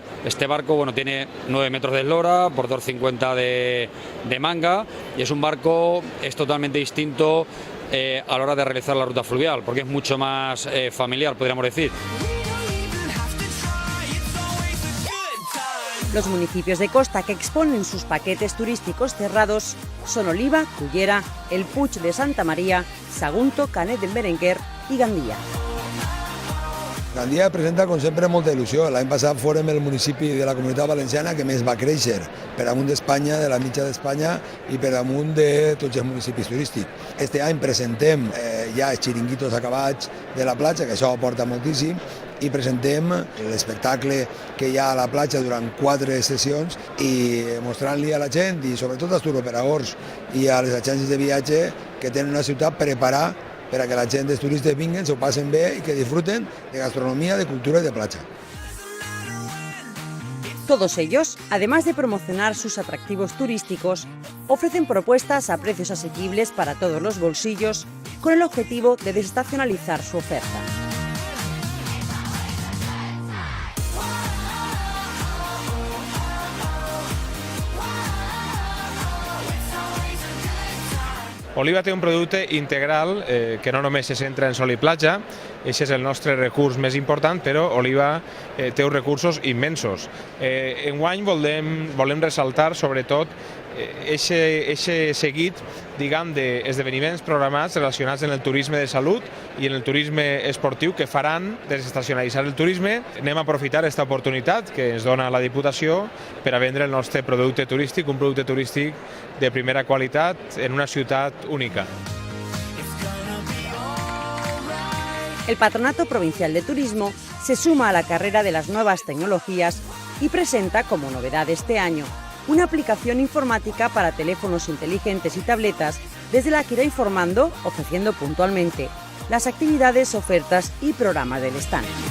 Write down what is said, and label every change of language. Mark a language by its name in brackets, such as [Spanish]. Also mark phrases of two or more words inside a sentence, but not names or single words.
[Spanish] Este barco tiene 9 metros de eslora por 2,50 de manga, y es un barco totalmente distinto a la hora de realizar la ruta fluvial, porque es mucho más familiar, podríamos decir. Los municipios de costa que exponen sus paquetes turísticos cerrados son Oliva, Cullera, el Puig de Santa Maria, Sagunto, Canet del Berenguer i Gandia. [Catalan] Gandia presenta, com sempre, molta il·lusió. L'any passat fórem el municipi de la Comunitat Valenciana que més va créixer per damunt d'Espanya, de la mitja d'Espanya i per damunt de tots els municipis turístics. Este any presentem ja els xiringuitos acabats de la platja, que això aporta moltíssim, i presentem l'espectacle que hi ha a la platja durant 4 sessions i mostrant-li a la gent i sobretot als turoperadors i a les agències de viatge que tenen una ciutat preparada per a que la gent dels turistes vinguin, s'ho passen bé i que disfruten [Spanish] de gastronomía, de cultura y de playa. Todos ellos, además de promocionar sus atractivos turísticos, ofrecen propuestas a precios asequibles para todos los bolsillos, con el objetivo de desestacionalizar su oferta. [Catalan] Oliva té un producte integral que no només se centra en sol i platja, aquest és el nostre recurs més important, però Oliva té uns recursos immensos. Enguany volem ressaltar sobretot aquest seguit d'esdeveniments programats relacionats amb el turisme de salut i en el turisme esportiu que faran desestacionalitzar el turisme. Anem a aprofitar aquesta oportunitat que ens dona la Diputació per a vendre el nostre producte turístic, un producte turístic de primera qualitat en una ciutat única. [Spanish] El Patronato Provincial de Turismo se suma a la carrera de las nuevas tecnologías y presenta como novedad este año una aplicación informática para teléfonos inteligentes y tabletas desde la que irá informando, ofreciendo puntualmente las actividades, ofertas y programas del stand.